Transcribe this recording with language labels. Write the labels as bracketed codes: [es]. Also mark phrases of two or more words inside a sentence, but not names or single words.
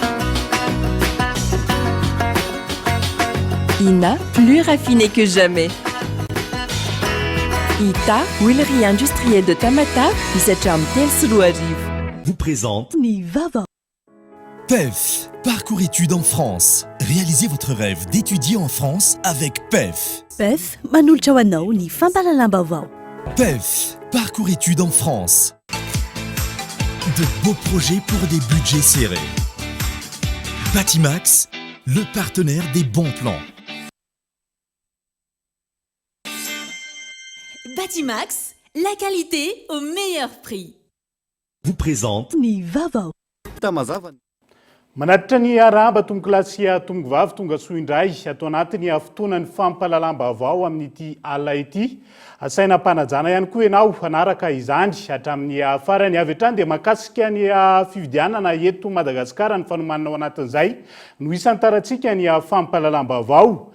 [fr] Ina, plus raffinée que jamais. Ita, huilerie industrielle de Tamata, qui s'acharne vous présente Ni Vava. PEF, parcours études en France. Réalisez votre rêve d'étudier en France avec PEF. [mg] PEF, manolatra ho anao ny fampahalalam-baovao. [fr] PEF, parcours études en France. De beaux projets pour des budgets serrés. Batimax, le partenaire des bons plans. Batimax, la qualité au meilleur prix. Vous présente Ny Vavao. [mg] Manatitra ny arahaba tonga kilasy tonga vavy tonga soa indray atao anatin'ny fotoanany fampahalalam-baovao amin'ity alina ity. Asaina mpanajana ihany koa ianao hanaraka izany hatramin'ny farany avy hatrany dia mahakasika ny fividianana eto Madagasikara ny fanomanana ao anatin'izay no isan'ny tarantsika ny fampahalalam-baovao.